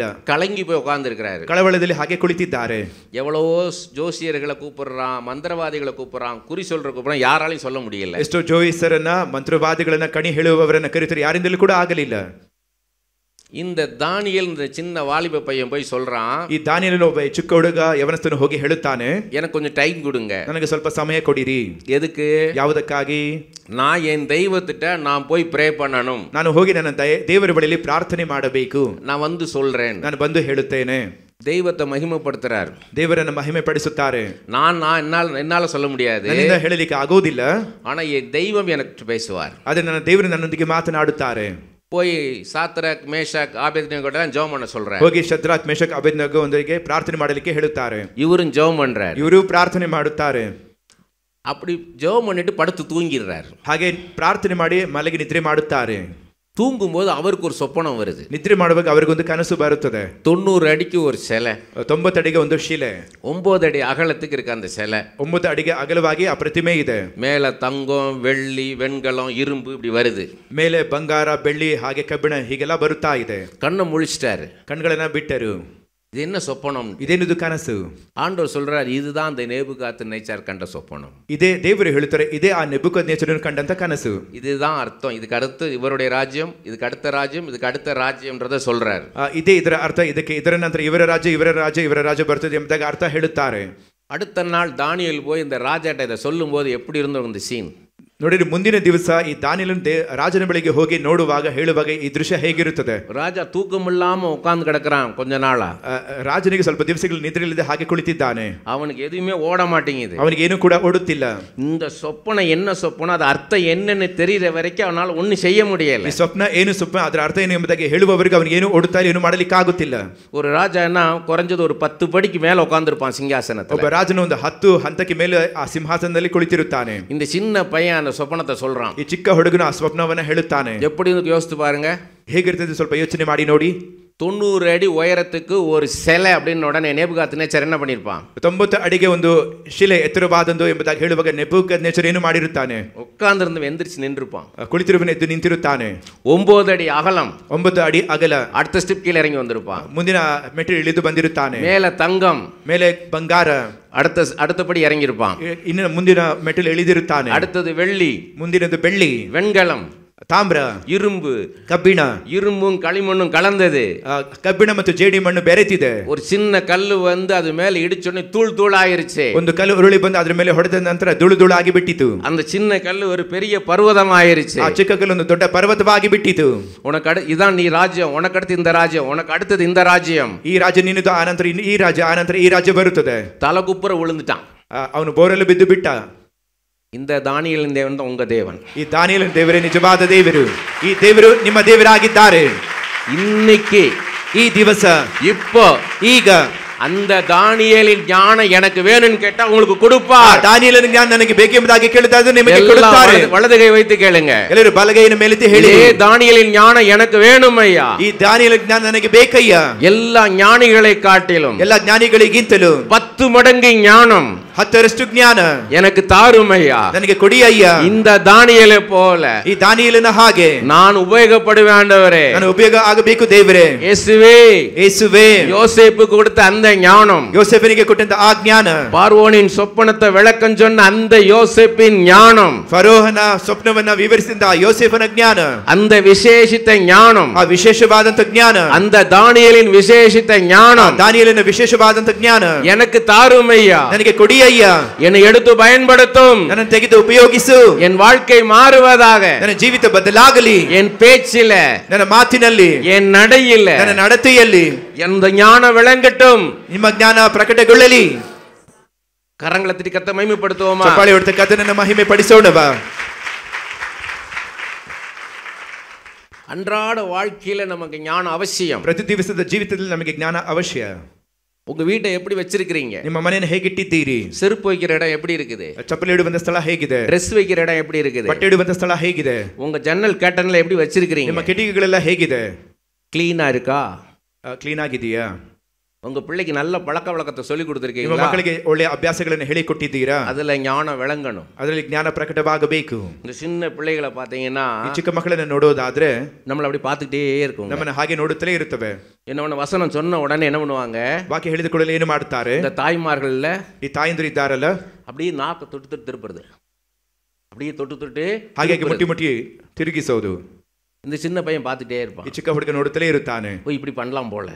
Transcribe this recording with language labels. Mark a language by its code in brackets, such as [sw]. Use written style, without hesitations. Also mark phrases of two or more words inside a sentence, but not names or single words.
[ta] கலங்கி போய் உட்கார்ந்திருக்கிறாரு. [kn] ಕಳವಳದಲ್ಲಿ ಹಾಗೆ ಕುಳಿತಿದ್ದಾರೆ. [ta] எவ்வளவோ ஜோசியர்களை கூப்பிடுறான், மந்திரவாதிகளை கூப்பிடுறான், குறி சொல்ற கூப்பிடுறான், யாராலையும் சொல்ல முடியல. [kn] ಎಷ್ಟೋ ಜೋಯಿಸರನ್ನ, ಮಂತ್ರವಾದಿಗಳನ್ನ, ಕಣಿ ಹೇಳುವವರನ್ನ ಕರೀತಾರೆ, ಯಾರಿಂದಲೂ ಕೂಡ ಆಗಲಿಲ್ಲ. [ta] இந்த தானியேல் இந்த சின்ன வாலிப பையன் போய் சொல்றான், [kn] ಈ ದಾನಿಯೇಲನು ಒಬ್ಬ ಚಿಕ್ಕ ಹುಡುಗ ಯವನಸ್ಥನು ಹೋಗಿ ಹೇಳುತ್ತಾನೆ, [ta] எனக்கு கொஞ்சம் டைம் கொடுங்க, [kn] ನನಗೆ ಸ್ವಲ್ಪ ಸಮಯ ಕೊಡಿರಿ. [ta] எதுக்கு? [kn] ಯಾವುದಕ್ಕಾಗಿ? [ta] நான் என் தெய்வத்திட்ட நான் போய் ப்ரே பண்ணணும். [kn] ನಾನು ಹೋಗಿ ನನ್ನ ದೇವರ ಬಳಿಯಲ್ಲಿ ಪ್ರಾರ್ಥನೆ ಮಾಡಬೇಕು. [ta] நான் வந்து சொல்றேன். [kn] ನಾನು ಬಂದು ಹೇಳುತ್ತೇನೆ. [ta] தெய்வத்தை மகிமைப்படுத்துறார். [kn] ದೇವರನ್ನು ಮಹಿಮೆ ಪಡಿಸುತ್ತಾರೆ. [ta] நான் என்னால சொல்ல முடியாது, [kn] ನನ್ನಿಂದ ಹೇಳಲಿಕ್ಕೆ ಆಗೋದಿಲ್ಲ. [ta] ஆனா என் தெய்வம் எனக்கு பேசுவார். [kn] ಆದರೆ ನನ್ನ ದೇವರು ನನ್ನೊಂದಿಗೆ ಮಾತನಾಡುತ್ತಾರೆ. [ta] போய் சாத்ராக் மேஷாக் ஆபேத்நேகோ கிட்ட ஜெபம் பண்ண சொல்றார். [kn] ಹೋಗಿ ಶದ್ರಾಕ್ ಮೇಷಕ್ ಅಬೇದ್ನೆಗೋ ಒಂದಿಗೆ ಪ್ರಾರ್ಥನೆ ಮಾಡಲಿಕ್ಕೆ ಹೇಳುತ್ತಾರೆ. [ta] இவரும் ஜெபம் பண்றார். [kn] ಇವರು ಪ್ರಾರ್ಥನೆ ಮಾಡುತ್ತಾರೆ. [ta] அப்படி ஜெபம் பண்ணிட்டு படுத்து தூங்கிடுறார். [kn] ಹಾಗೆ ಪ್ರಾರ್ಥನೆ ಮಾಡಿ ಮಲಗಿ ನಿದ್ರೆ ಮಾಡುತ್ತಾರೆ. [ta] தூங்கும்போது அவருக்கு ஒரு சொப்பனம் வருது. [kn] ನಿದ್ರೆ ಮಾಡುವಾಗ ಅವರಿಗೊಂದು ಕನಸು ಬರುತ್ತದೆ. [ta] 90 அடிக்கு ஒரு சிலை, [kn] 90 ಅಡಿಗೆ ಒಂದು ಶಿಲೆ, [ta] 9 அடி அகலத்துக்கு இருக்கு அந்த சிலை. [kn] 9 ಅಡಿಗೆ ಅಗಲವಾಗಿ ಆ ಪ್ರತಿಮೆ ಇದೆ. [ta] மேல தங்கம், வெள்ளி, வெண்கலம், இரும்பு இப்படி வருது. [kn] ಮೇಲೆ ಬಂಗಾರ, ಬೆಳ್ಳಿ, ಹಾಗೆ ಕಬ್ಬಿಣ ಹೀಗೆಲ್ಲ ಬರುತ್ತಾ ಇದೆ. [ta] கண்ணை முழிச்சிட்டாரு. [kn] ಕಣ್ಗಳನ್ನ ಬಿಟ್ಟರು. [ta] இது என்ன சொப்பனம்? [kn] ಇದೇನಿದು ಕನಸು? [ta] ஆண்டவர் சொல்றார், இதுதான் அந்த நேபுகாத்நேச்சார் கண்ட சொப்பனம். [kn] ಇದೇ ದೇವರು ಹೇಳುತ್ತಾರೆ, ಇದೇ ಆ ನೆಬೂಕದ್ನೆಚ್ಚರನು ಕಂಡಂತ ಕನಸು. [ta] இதுதான் அர்த்தம். இதுக்கு அடுத்து இவருடைய ராஜ்யம், இதுக்கு அடுத்த ராஜ்யம், இதுக்கு அடுத்த ராஜ்யம்ன்றத சொல்றார். [kn] ಇದೇ ಇದರ ಅರ್ಥ. ಇದಕ್ಕೆ ಇದರ ನಂತರ ಇವರ ರಾಜ್ಯ, ಇವರ ರಾಜ್ಯ, ಇವರ ರಾಜ್ಯ ಬರ್ತದೆ ಎಂಬುದಾಗಿ ಅರ್ಥ ಹೇಳುತ್ತಾರೆ. [ta] அடுத்த நாள் தானியேல் போய் இந்த ராஜாட்ட இதை சொல்லும்போது எப்படி இருந்தோம் இந்த சீன். [kn] ನೋಡಿರಿ, ಮುಂದಿನ ದಿವಸ ಈ ದಾನಿಯೇಲನು ರಾಜನ ಬಳಿಗೆ ಹೋಗಿ ನೋಡುವಾಗ ಹೇಳುವಾಗ ಈ ದೃಶ್ಯ ಹೇಗಿರುತ್ತದೆ. [ta] ರಾಜ ತೂಕಮಿல்லாம உட்கார்ந்து கிடக்குறான் கொஞ்ச நாளா. [kn] ರಾಜನಿಗೆ ಸ್ವಲ್ಪ ದಿವಸಗಳು ನಿದ್ರೆಯಿಲ್ಲದೆ ಹಾಗೆ ಕುಳಿತಿದ್ದಾನೆ. [ta] அவனுக்கு எதுவுமே ஓட மாட்டேங்குது. [kn] ಅವನಿಗೆ ಏನು ಕೂಡ ಓಡುತ್ತಿಲ್ಲ. [ta] இந்த சொப்பனை என்ன சொப்பனோ அது அர்த்தம் என்னன்னு தெரியற வரைக்கும் அவனால ஒன்னும் செய்ய முடியல. [kn] ಈ ಸ್ವಪ್ನ ಏನು ಸ್ವಪ್ನ ಅದರ ಅರ್ಥ ಏನು ಎಂಬುದಾಗಿ ಹೇಳುವವರೆಗೂ ಅವನಿಗೆ ಏನು ಓಡುತ್ತಾ ಏನು ಮಾಡಲಿಕ್ಕೆ ಆಗುತ್ತಿಲ್ಲ. [ta] ஒரு ராஜா என்ன குறைஞ்சது ஒரு 10 படிக்கு மேல உட்கார்ந்திருப்பான் சிங்காசனத்துல. [kn] ಒಬ್ಬ ರಾಜನು ಒಂದು 10 ಹಂತಕ್ಕೆ ಮೇಲೆ ಆ ಸಿಂಹಾಸನದಲ್ಲಿ ಕುಳಿತಿರುತ್ತಾನೆ. [ta] இந்த சின்ன பையன் சொப்பனத்தை சொல்றான். [kn] ಈ ಚಿಕ್ಕ ಹುಡುಗನು ಆ ಸ್ವಪ್ನವನ್ನ ಹೇಳುತ್ತಾನೆ. [ta] எப்படி யோசித்து பாருங்க, [kn] ಹೇಗಿರ್ತದೆ ಸ್ವಲ್ಪ ಯೋಚನೆ ಮಾಡಿ ನೋಡಿ. [ta] 90 ಅಡಿ உயரத்துக்கு ஒரு சிலை அப்படின்னு உடனே நேபுகாத்நேச்சர் என்ன பண்ணிருப்பான்? [kn] 90 ಅಡಿಗೆ ಒಂದು ಶಿಲೆ ಎತ್ತರವಾದಂದು ಎಂಬುದಾಗಿ ಹೇಳುವಾಗ ನೆಬೂಕದ್ನೆಚ್ಚರ್ ಏನು ಮಾಡಿರುತ್ತಾನೆ? [ta] உட்கார்ந்திருந்து எந்திரிச்சு நின்றுப்பான். [kn] ಕುಳಿತಿರುವನು ಎದ್ದು ನಿಂತಿರುತ್ತಾನೆ. [ta] 9 ಅಡಿ அகலம், [kn] 9 ಅಡಿ ಅಗಲ. [ta] அடுத்த ஸ்டெப் கீழ இறங்கி வந்திருப்பான். [kn] ಮುಂದಿನ ಮೆಟ್ಟಿಲು ಇಳಿದು ಬಂದಿರುತ್ತಾನೆ. [ta] மேல தங்கம், [kn] ಮೇಲೆ ಬಂಗಾರ. [ta] அடுத்தபடி இறங்கியிருப்பான். [kn] ಇನ್ನು ಮುಂದಿನ ಮೆಟ್ಟಿಲು ಇಳಿದಿರುತ್ತಾನೆ. [ta] அடுத்தது வெள்ளி, [kn] ಮುಂದಿನದು ಬೆಳ್ಳಿ, [ta] வெண்கலம், [kn] ತಾಮ್ರ, [ta] இரும்பு, [kn] ಕಬ್ಬಿಣ. [ta] இரும்பும் களிமண்ணும் கலந்தது. [kn] ಕಬ್ಬಿಣ ಮತ್ತು ಜೇಡಿ ಮಣ್ಣು ಬೆರೆತಿದೆ. [ta] ஒரு சின்ன கல்லு வந்து அது மேல இடிச்சோடனே தூள் தூள் ஆயிருச்சு. [kn] ಒಂದು ಕಲ್ಲು ಉರುಳಿ ಬಂದು ಅದರ ಮೇಲೆ ಹೊಡೆದ ನಂತರ ಧೂಳು ಧೂಳು ಆಗಿ ಬಿಟ್ಟಿತು. [ta] அந்த சின்ன கல்லு ஒரு பெரிய பர்வதம் ஆயிருச்சு. [kn] ಆ ಚಿಕ್ಕ ಕಲ್ಲು ಒಂದು ದೊಡ್ಡ ಪರ್ವತವಾಗಿ ಬಿಟ್ಟಿತು. [ta] உனக்கு இதான் நீ ராஜ்யம், உனக்கு அடுத்து இந்த ராஜ்யம், உனக்கு அடுத்தது இந்த ராஜ்யம். [kn] ಈ ರಾಜ್ಯ ನಿನ್ನದು, ಆನಂತರ ಈ ರಾಜ್ಯ, ಆನಂತರ ಈ ರಾಜ್ಯ ಬರುತ್ತದೆ. [ta] தலகுப்புற விழுந்துட்டான். [kn] ಅವನು ಬೋರಲು ಬಿದ್ದು ಬಿಟ್ಟ. [ta] இந்த தானியேலின் தேவன் தான் உங்க தேவன். [kn] ಈ ದಾನಿಯೇಲನ ದೇವರೇ ನಿಜವಾದ ದೇವರು. ಈ ದೇವರು ನಿಮ್ಮ ದೇವರಾಗಿದ್ದಾರೆ. [ta] இன்னைக்கு, [kn] ಈ ದಿವಸ, [ta] இப்போ, [kn] ಈಗ [ta] அந்த தானியேலின் ஞானம் எனக்கு வேணும்னு கேட்டா உங்களுக்கு கொடுப்பார். [kn] ದಾನಿಯೇಲನ ಜ್ಞಾನ ನನಗೆ ಬೇಕೆಂಬುದಾಗಿ ಕೇಳಿದಾಗ ನಿಮಗೆ ಕೊಡುತ್ತಾರೆ. [ta] வலதுகை வைத்து கேளுங்க. [kn] ಎಲ್ಲರೂ ಬಲಗೈನ ಮೇಲೆತ್ತಿ ಹೇಳಿ, [ta] தானியேலின் ஞானம் எனக்கு வேணும் ஐயா. [kn] ಈ ದಾನಿಯೇಲನ ಜ್ಞಾನ ನನಗೆ ಬೇಕಯ್ಯ. [ta] எல்லா ஞானிகளை காட்டிலும், [kn] ಎಲ್ಲ ಜ್ಞಾನಿಗಳಿಗಿಂತಲೂ [ta] 10 மடங்கு ஞானம் [kn] 10ರಷ್ಟು ಜ್ಞಾನ [ta] எனக்கு தாரும் ஐயா. [kn] ನನಗೆ ಕೊಡಿ ಅಯ್ಯ. [ta] இந்த தானியேலை போல [kn] ಈ ದಾನಿಯೇಲನ ಹಾಗೆ [ta] நான் உபயோகப்படுவேன் ஆண்டவரே. [kn] ನಾನು ಉಪಯೋಗ ಆಗಬೇಕು ದೇವರೇ. [ta] இயேசுவே, [kn] ಯೇಸುವೇ, [ta] யோசேப்புக்கு கொடுத்த அந்த ஞானம், [kn] ಯೋಸೇಫನಿಗೆ ಕೊಟ್ಟಂತ ಆ ಜ್ಞಾನ, [ta] பார்வோனின் சொப்பனத்தை விளக்கம் சொன்ன அந்த யோசேப்பின் ஞானம், [kn] ಫರೋಹನ ಸ್ವಪ್ನವನ್ನ ವಿವರಿಸಿದ ಯೋಸೇಫನ ಜ್ಞಾನ, [ta] அந்த விசேஷித்த ஞானம், [kn] ಆ ವಿಶೇಷವಾದಂತ ಜ್ಞಾನ, [ta] அந்த தானியேலின் விசேஷித்த ஞானம் [kn] ದಾನಿಯೇಲನ ವಿಶೇಷವಾದಂತ ಜ್ಞಾನ [ta] எனக்கு தாரும் ஐயா. [kn] ನನಗೆ ಕೊಡಿ ಅಯ್ಯ. [ta] என்னை எடுத்து பயன்படுத்தும். [kn] ನನ್ನನ್ನು ತೆಗೆದು ಉಪಯೋಗಿಸು. [ta] என் வாழ்க்கை மாறுவதாக. [kn] ನನ್ನ ಜೀವಿತ ಬದಲಾಗಲಿ. [ta] என் பேச்சில, [kn] ನನ್ನ ಮಾತಿನಲ್ಲಿ, [ta] என் நடையில, [kn] ನನ್ನ ನಡತೆಯಲ್ಲಿ [ta] இந்த ஞானம் விளங்கட்டும். [kn] ನಿಮ್ಮ ಜ್ಞಾನ ಪ್ರಕಟಗೊಳ್ಳಲಿ. [ta] கரங்களை தட்டி கர்த்தரை மகிமைப்படுத்துவோமா? [kn] ಚಪ್ಪಾಳೆ ಹೊಡೆದು ಕರ್ತನನ್ನು ಮಹಿಮೆ ಪಡಿಸೋಣವಾ? [ta] அன்றாட வாழ்க்கையில நமக்கு ஞானம் அவசியம். [kn] ಪ್ರತಿ ದಿವಸದ ಜೀವಿತದಲ್ಲಿ ನಮಗೆ ಜ್ಞಾನ ಅವಶ್ಯ. [ta] உங்க வீட்டை எப்படி வச்சிருக்கீங்க? [kn] ನಿಮ್ಮ ಮನೆಯನ್ನು ಹೇಗಿಟ್ಟಿದ್ದೀರಿ? [ta] செருப்பு வைக்கிற இடம் எப்படி இருக்குது? [kn] ಚಪ್ಪಲಿ ಇಡುವಂತ ಸ್ಥಳ ಹೇಗಿದೆ? [ta] ಡ್ರೆಸ್ வைக்கிற இடம் எப்படி இருக்குது? [kn] ಬಟ್ಟೆ ಇಡುವಂತ ಸ್ಥಳ ಹೇಗಿದೆ? [ta] உங்க ஜன்னல் கர்டன்ல எப்படி வச்சிருக்கீங்க? [kn] ನಿಮ್ಮ ಕಿಟಕಿಗಳೆಲ್ಲ ಹೇಗಿದೆ? [ta] ಕ್ಲೀನಾ இருக்கா? [kn] ಕ್ಲೀನ್ ಆಗಿದೆಯಾ? [ta] உங்க பிள்ளைக்கு நல்ல பழக்க வழக்கத்தை சொல்லி [kn] ನಿಮ್ಮ [ta] கொடுத்திருக்கீங்களா? [kn] ಮಕ್ಕಳಿಗೆ ಒಳ್ಳೆಯ ಅಭ್ಯಾಸಗಳನ್ನು ಹೇಳಿಕೊಟ್ಟಿದ್ದೀರಾ? [ta] அதுல ஞானம் விளங்கணும். [kn] ಅದರಲ್ಲಿ ಜ್ಞಾನ ಪ್ರಕಟವಾಗಬೇಕು. [ta] இந்த சின்ன பிள்ளைகளை பாத்தீங்கன்னா, [kn] ಈ ಚಿಕ್ಕ ಮಕ್ಕಳನ್ನು ನೋಡೋದಾದ್ರೆ [ta] நம்மள அப்படி பார்த்துட்டே இருக்கும். [kn] ನಮ್ಮನ್ನು ಹಾಗೆ ನೋಡುತ್ತಲೇ ಇರುತ್ತವೆ. [ta] என்ன வசனம் சொன்ன உடனே என்ன பண்ணுவாங்க? [kn] ವಾಕ್ಯ ಹೇಳಿದ ಕೂಡಲೇ ಏನು ಮಾಡ್ತಾರೆ? [ta] இந்த தாய்மார்கள்ல [kn] ಈ ತಾಯಂದಿರು ಇದ್ದಾರಲ್ಲ, [ta] அப்படியே நாக்கு தொட்டு தொட்டு திருப்புறது, அப்படியே தொட்டு தொட்டு [kn] ಹಾಗೆ ಮುಟ್ಟಿ ಮುಟ್ಟಿ ತಿರುಗಿಸೋದು. [ta] இந்த சின்ன பையன் பார்த்துட்டே இருப்பான். [kn] ಈ ಚಿಕ್ಕ ಹುಡುಗ ನೋಡುತ್ತಲೇ ಇರುತ್ತಾನೆ. [ta] ஓ இப்படி பண்ணலாம் போல.